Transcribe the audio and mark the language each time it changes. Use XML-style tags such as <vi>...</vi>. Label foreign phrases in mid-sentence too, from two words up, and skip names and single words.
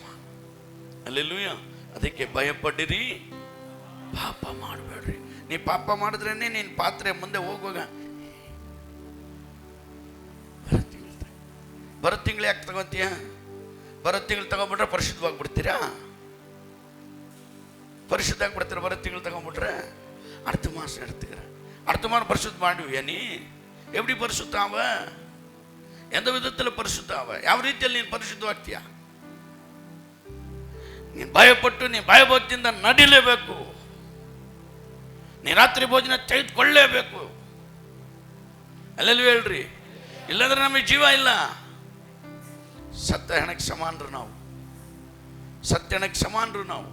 <kn>ಹಲ್ಲೆಲೂಯ. ಅದಕ್ಕೆ ಭಯಪಡಿರಿ, ಪಾಪ ಮಾಡಬೇಡ್ರಿ. ನೀ ಪಾಪ ಮಾಡಿದ್ರೇನೆ ನಿನ್ನ ಪಾತ್ರೆ ಮುಂದೆ ಹೋಗುವಾಗ ಬರೋ ತಿಂಗಳು ಯಾಕೆ ತಗೋತೀಯ? ಬರೋ ತಿಂಗಳು ತಗೊಂಡ್ಬಿಟ್ರೆ ಪರಿಶುದ್ಧವಾಗಿಬಿಡ್ತೀರಾ? ಪರಿಶುದ್ಧ ಆಗ್ಬಿಡ್ತೀರ? ಬರೋ ತಿಂಗಳು ತಗೊಂಡ್ಬಿಟ್ರೆ</kn> <ta>அடுத்த மாதம் எடுத்துக்கிறேன். அடுத்த மாதம் பரிசுத்தமாடுவியா நீ? எப்படி பரிசுத்தாவ? எந்த விதத்தில் பரிசுத்தாவ?</ta> <kn>ಯಾವ ರೀತಿಯಲ್ಲಿ ನೀನು ಪರಿಶುದ್ಧವಾಗ್ತೀಯಾ? ನೀನು ಭಯಪಟ್ಟು ನೀನು ಭಯಭಕ್ತಿಯಿಂದ ನಡಿಲೇಬೇಕು. ನೀ ರಾತ್ರಿ ಭೋಜನ ತೆಗೆದುಕೊಳ್ಳೇಬೇಕು. ಅಲ್ಲೆಲ್ಲೂ ಹೇಳ್ರಿ, ಇಲ್ಲಂದ್ರೆ ನಮಗೆ ಜೀವ ಇಲ್ಲ. ಸತ್ಯ ಹೆಣಕ್ಕೆ ಸಮಾನರು ನಾವು, ಸತ್ಯ ಹೆಣಕ್ಕೆ ಸಮಾನರು ನಾವು.</kn>